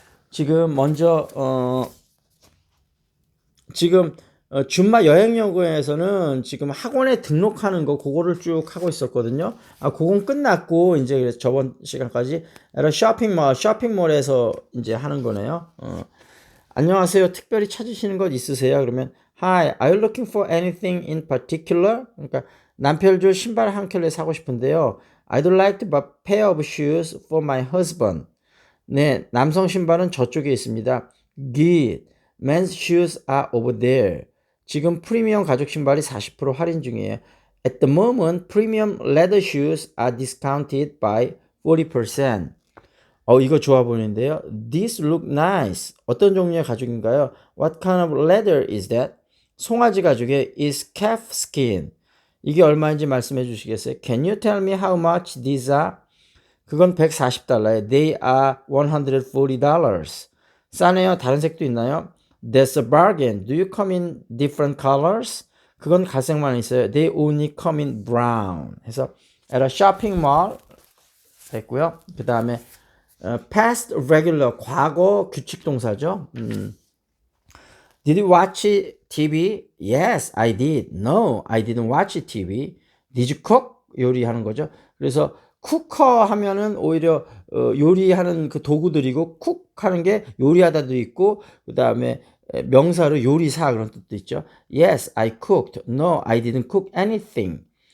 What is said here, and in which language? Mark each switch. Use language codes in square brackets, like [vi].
[ko] 지금 먼저 지금 준마 여행 영어에서는 지금 학원에 등록하는 거 그거를 쭉 하고 있었거든요. 그건 끝났고 이제 저번 시간까지 쇼핑몰에서 이제 하는 거네요. 안녕하세요. 특별히 찾으시는 것 있으세요? 그러면 [en] Hi, are you looking for anything in particular? [ko] 그러니까 남편줄 신발 한 켤레 사고 싶은데요. [en] I'd like to buy a pair of shoes for my husband. [ko] 네, 남성 신발은 저쪽에 있습니다. [en] Good. Men's shoes are over there. [ko] 지금 프리미엄 가죽 신발이 40% 할인 중이에요. [en] At the moment, premium leather shoes are discounted by 40%. [ko] 이거 좋아 보이는데요. [en] These look nice. [ko] 어떤 종류의 가죽인가요? [en] What kind of leather is that? [ko] 송아지 가죽의 [en] is calf skin. [ko] 이게 얼마인지 말씀해 주시겠어요? [en] Can you tell me how much these are? [ko] 그건 $140. [en] They are $140. [ko] 싸네요. 다른 색도 있나요? [en] That's a bargain. Do you come in different colors? [ko] 그건 갈색만 있어요. [en] They only come in brown. [ko] 해서 [en] at a shopping mall [ko] 됐고요. 그 다음에 past regular, 과거 규칙 동사죠. [en] Did you watch TV? Yes, I did. No, I didn't watch TV. Did you cook? [ko] 요리하는 거죠. 그래서 쿠커 하면은 오히려 요리하는 그 도구들이고, 쿡하는 게 요리하다도 있고, 그 다음에 명사로 요리사 그런 뜻도 있죠. [en] Yes, I cooked. No, I didn't cook anything.